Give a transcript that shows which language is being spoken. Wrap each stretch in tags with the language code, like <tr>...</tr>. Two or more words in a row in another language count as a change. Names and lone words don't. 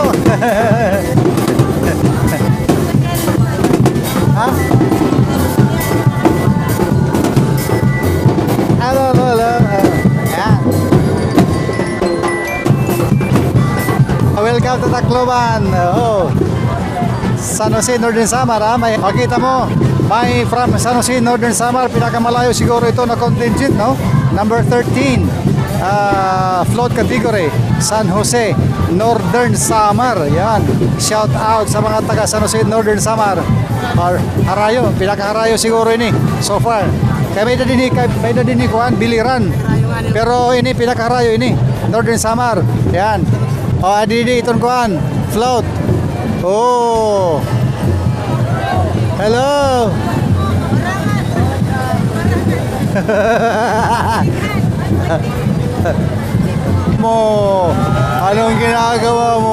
<en>Ha? Hello, hello, hello.</en> <tl>Ayan.</tl> <en>Welcome to Tacloban. Oh.</en> <tl>San Jose, Northern Samar. Makita mo, may from San Jose, Northern Samar, pinakamalayo siguro ito na contingent, no?</tl> <en>Number 13, float category, San Jose, Northern Samar.</en> <tl>Yan,</tl> <en>shout out</en> <tl>sa mga taga San Jose, Northern Samar.</tl> <war>Or Harayo, pinakaharayo siguro ini so far. Kaya may na din kuhan, Biliran. Pero ini pinakaharayo ini, Northern Samar.</war> <tl>Yan.</tl> <war>O, adidi itong kuhan, float.</war> <en>Oh. Hello.</en> <tl>Mo, anong ginagawa mo?</tl>